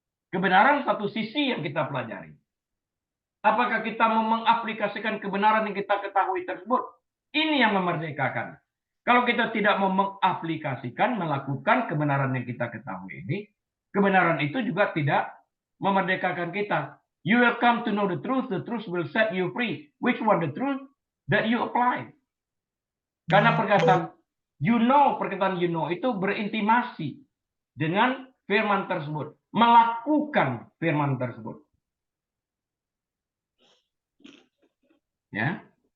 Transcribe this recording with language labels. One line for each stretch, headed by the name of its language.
Indonesian: Kebenaran satu sisi yang kita pelajari. Apakah kita mau mengaplikasikan kebenaran yang kita ketahui tersebut? Ini yang memerdekakan. Kalau kita tidak mau mengaplikasikan, melakukan kebenaran yang kita ketahui ini, kebenaran itu juga tidak memerdekakan kita.
English: You will come to know the truth will set you free. Which one the truth that you apply?
Indonesian: Karena perkataan
English: you know
Indonesian: itu berintimasi dengan firman tersebut, melakukan firman tersebut. Ya.